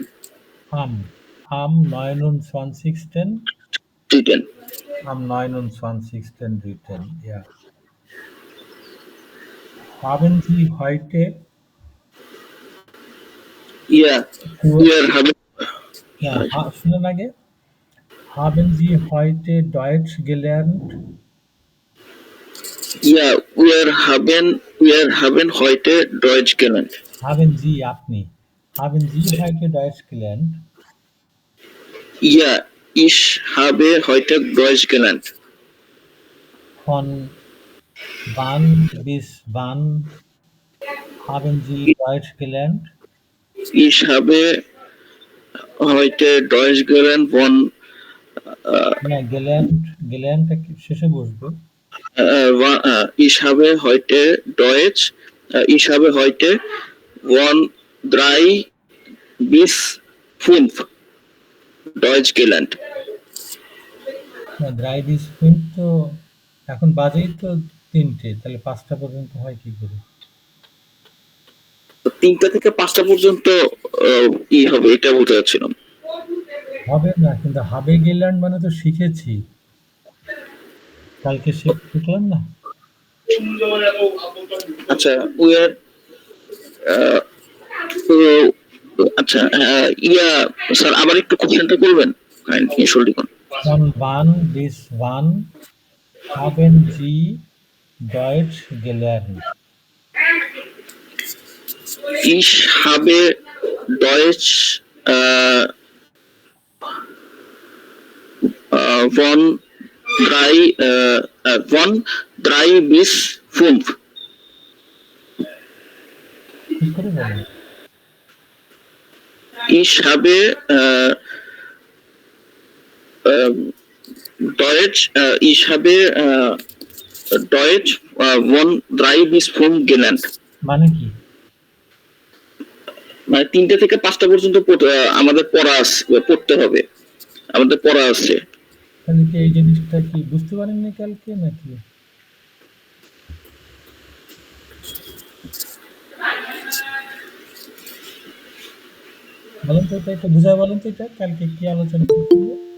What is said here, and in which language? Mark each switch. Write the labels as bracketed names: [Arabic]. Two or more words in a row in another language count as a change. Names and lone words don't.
[German] am 29. Dritten. Am 29.03. Ja. Haben Sie heute Ja, wir haben ja, [Bangla] শুনুন আগে, [German] haben Sie heute Deutsch gelernt? Ja, wir haben heute Deutsch gelernt. Haben Sie, আপনি, haben Sie heute Deutsch gelernt? Ja, ich habe heute Deutsch gelernt. Von wann bis wann haben Sie Deutsch gelernt? Ich habe heute Deutsch gelernt von [Bangla] না, gelerntটা কি শেষে বসবে? [German] ich habe heute Deutsch ich habe heute von 3 bis 5 Deutsch gelernt. [Bangla] না, 3 bis 5 তো এখন বাজেই তো 3টে, তাহলে 5টা পর্যন্ত হয় কি করে? 3টা থেকে 5টা পর্যন্ত ই হবে এটা বলতে চাচ্ছিলাম। হবে না, কিন্তু [German] habe gelernt [Bangla] মানে তো শিখেছি। কালকে শিখলাম না? আচ্ছা [English] we are [Bangla] তো আচ্ছা ইয়া স্যার আবার একটু কোশ্চেনটা করবেন Entschuldigung. [German] Von wann bis wann haben Sie Deutsch gelernt? Ich habe Deutsch von 3 bis 5 [Bangla] কি করে বলেন? [German] Ich habe ich habe Deutsch von 3 bis 5 gelernt. [Bangla] মানে কি? মানে 3টা থেকে 5টা পর্যন্ত আমাদের পড়তে হবে, আমাদের পড়া আছে। তাহলে কি এই জিনিসটা কি বুঝতে পারেননি কালকে নাকি? বলেন তো, এটা একটু বুঝায় বলেন তো, এটা কালকে কি আলোচনা করছিল?